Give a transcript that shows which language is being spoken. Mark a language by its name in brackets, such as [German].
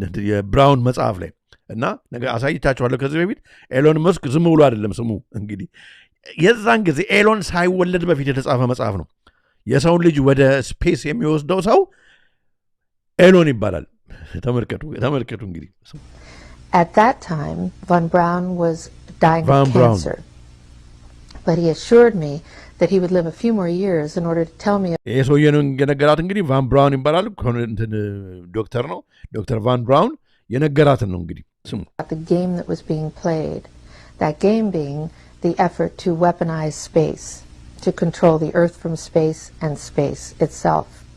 [Amharic] የብራውን መጽሐፍ ላይ እና ነገ አሳይታችኋለሁ ከዚህ በፊት ኤሎን መስክ ዝም ብሎ አይደለም ስሙ እንግዲህ የዛን ጊዜ ኤሎን ሳይወለድ በፊት የተጻፈ መጽሐፍ ነው የሰው ልጅ ወደ ስፔስ የሚወስደው ሰው ኤሎን ይባላል ተመልከቱ እንግዲህ [English] At that time von Braun was dying of cancer but he assured me that he would live a few more years in order to tell me [Amharic] የሰውየው የነገራት እንግዲህ ቫን ብራውን ይባላል ዶክተር ነው ዶክተር ቫን ብራውን የነገራትን ነው እንግዲህ ስሙ [English] the game that was being played that game being the effort to weaponize space to control the earth from space and space itself